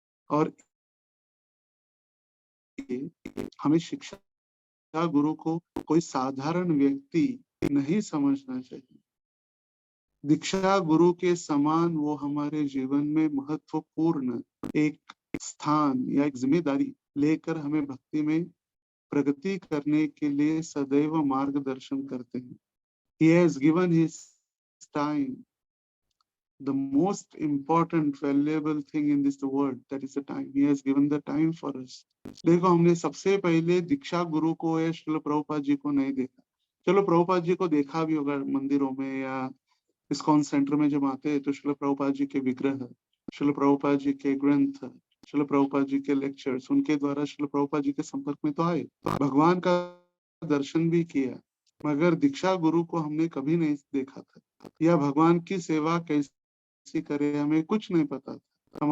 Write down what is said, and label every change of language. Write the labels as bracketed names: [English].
[Hindi] और हमें शिक्षा गुरु को कोई साधारण व्यक्ति नहीं समझना चाहिए। दीक्षा गुरु के समान वो हमारे जीवन में महत्वपूर्ण एक स्थान या एक जिम्मेदारी लेकर हमें भक्ति में प्रगति करने के लिए सदैव मार्गदर्शन करते हैं। [English] He has given his time, the most important valuable thing in this world, that is the time. He has given the time for us। [Hindi] देखो, हमने सबसे पहले दीक्षा गुरु को या श्रील प्रभुपाद जी को नहीं देखा। चलो प्रभुपाद जी को देखा भी होगा मंदिरों में या इस्कॉन सेंटर में जब आते हैं तो श्रील प्रभुपाद जी के विग्रह, श्रील प्रभुपाद जी के ग्रंथ, श्रील प्रभुपाद जी के लेक्चर्स, उनके द्वारा श्रील प्रभुपाद जी के संपर्क में तो आए, भगवान का दर्शन भी किया, मगर दीक्षा गुरु को हमने कभी नहीं देखा था, या भगवान की सेवा कैसे करे हमें कुछ नहीं पता था।